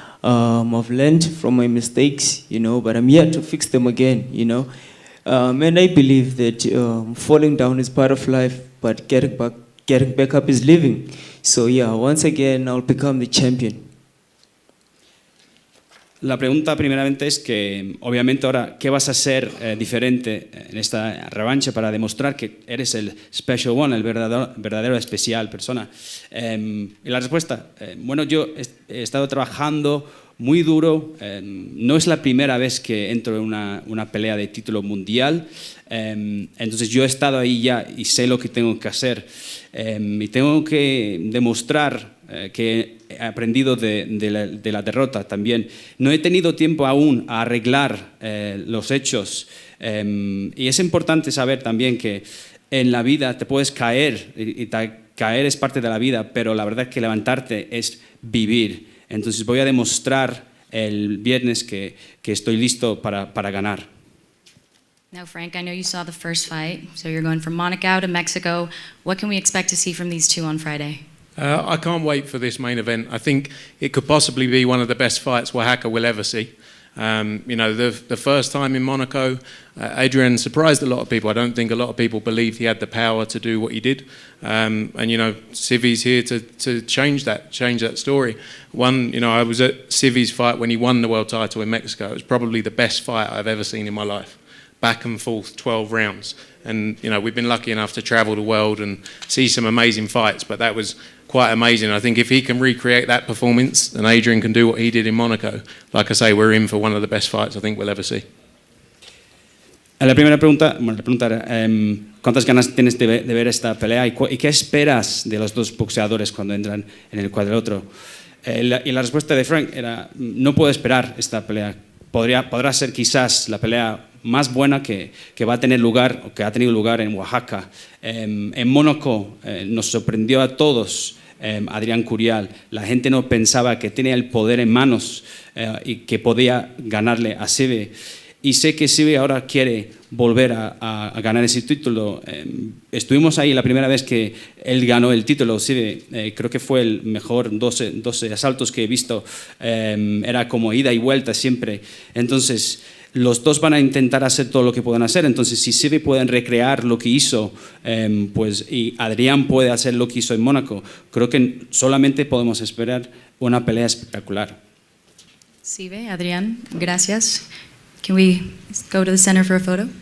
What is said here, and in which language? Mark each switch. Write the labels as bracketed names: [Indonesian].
[English] I've learned from my mistakes, you know, but I'm here to fix them again, you know. And I believe that falling down is part of life, but getting back up is living. So yeah, once again, I'll become the champion. [Spanish] La pregunta primeramente es que, obviamente ahora, ¿qué vas a hacer diferente en esta revancha para demostrar que eres el [English] special one, [Spanish] el verdadero especial persona? Y la respuesta, bueno, yo he estado trabajando muy duro, no es la primera vez que entro en una pelea de título mundial, entonces yo he estado ahí ya y sé lo que tengo que hacer y tengo que demostrar que he aprendido de la derrota también. No he tenido tiempo aún a arreglar los hechos y es importante saber también que en la vida te puedes caer y caer es parte de la vida, pero la verdad es que levantarte es vivir. Entonces voy a demostrar el viernes que estoy listo para ganar. [English] Now, Frank, I know you saw the first fight, so you're going from Monaco to Mexico. What can we expect to see from these two on Friday? I can't wait for this main event. I think it could possibly be one of the best fights Oaxaca will ever see. You know, the first time in Monaco, Adrian surprised a lot of people. I don't think a lot of people believed he had the power to do what he did. And you know, Civi's here to change that story. You know, I was at Civi's fight when he won the world title in Mexico. It was probably the best fight I've ever seen in my life. Back and forth, 12 rounds. And you know, we've been lucky enough to travel the world and see some amazing fights, but that was quite amazing. I think if he can recreate that performance and Adrian can do what he did in Monaco, like I say, we're in for one of the best fights I think we'll ever see. [Spanish] La primera pregunta, bueno, la pregunta era, ¿cuántas ganas tienes de ver esta pelea y qué esperas de los dos boxeadores cuando entran en el cuadrilátero? Y la respuesta de Frank era, no puedo esperar esta pelea. Podrá ser quizás la pelea más buena que va a tener lugar o que ha tenido lugar en Oaxaca. En Mónaco nos sorprendió a todos Adrián Curial. La gente no pensaba que tenía el poder en manos y que podía ganarle a Civi. Y sé que Civi ahora quiere volver a ganar ese título. Estuvimos ahí la primera vez que él ganó el título, Civi. Creo que fue el mejor 12 asaltos que he visto. Era como ida y vuelta siempre. Entonces, los dos van a intentar hacer todo lo que puedan hacer. Entonces, si Civi pueden recrear lo que hizo, pues, y Adrián puede hacer lo que hizo en Mónaco, creo que solamente podemos esperar una pelea espectacular. Civi, Adrián, gracias. [English] Can we go to the center for a photo?